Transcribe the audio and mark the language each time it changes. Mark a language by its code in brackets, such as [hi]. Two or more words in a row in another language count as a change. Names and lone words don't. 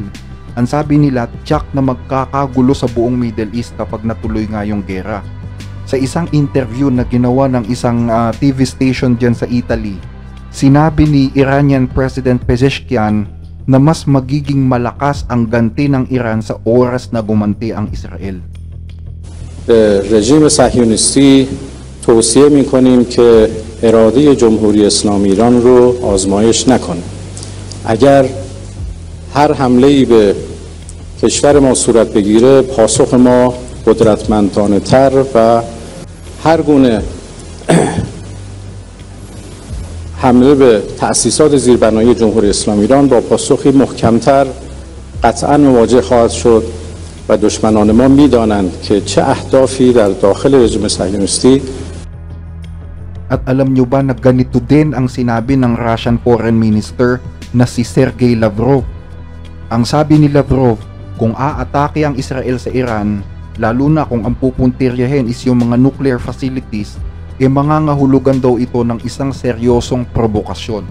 [tl] Ang sabi nila, tiyak na magkakagulo sa buong Middle East kapag natuloy nga yung gera. Sa isang interview na ginawa ng isang [en] TV station [tl] dyan sa Italy, sinabi ni Iranian President Pezeshkian na mas magiging malakas ang ganti ng Iran sa oras na gumanti ang Israel. [fa] رژیم صهیونیستی توصیه می‌کنیم که اراده جمهوری اسلامی ایران رو آزمایش نکنه. اگر هر حمله‌ای به کشور ما صورت بگیره، پاسخ ما قدرتمندانه‌تر و هر گونه حمله به تأسیسات زیربنایی جمهوری اسلامی ایران با پاسخی محکمتر قطعاً مواجه خواهد شد و دشمنان ما می‌دانند که چه اهدافی در داخل رژیم صهیونیستی. [tl] At alam nyo ba na ganito din ang sinabi ng [en] Russian Foreign Minister [tl] na si Sergey Lavrov? Ang sabi ni Lavrov, kung aatake ang Israel sa Iran, lalo na kung ang pupuntiryahin is yung mga [en] nuclear facilities, [tl] mangangahulugan daw ito ng isang seryosong provokasyon.